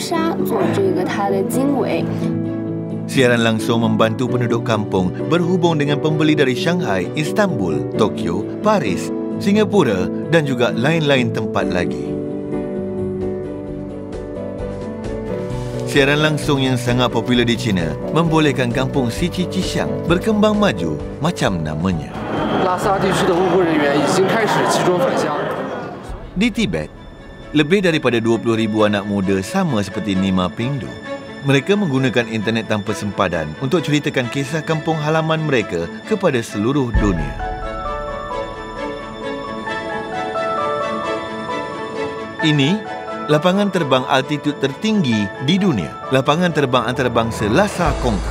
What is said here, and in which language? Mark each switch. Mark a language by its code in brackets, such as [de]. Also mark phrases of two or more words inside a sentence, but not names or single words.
[ms] Siaran langsung membantu penduduk kampung berhubung dengan pembeli dari Shanghai, Istanbul, Tokyo, Paris, Singapura dan juga lain-lain tempat lagi. Siaran langsung yang sangat popular di China membolehkan kampung Sici Cisiang berkembang maju macam namanya. [zh] 拉萨地区的物流人员已经开始集中返乡。 [ms] Di Tibet, lebih daripada 20,000 anak muda sama seperti Nima Pingdu. Mereka menggunakan internet tanpa sempadan untuk ceritakan kisah kampung halaman mereka kepada seluruh dunia. Ini lapangan terbang altitud tertinggi di dunia, lapangan terbang antarabangsa Lhasa Kongka.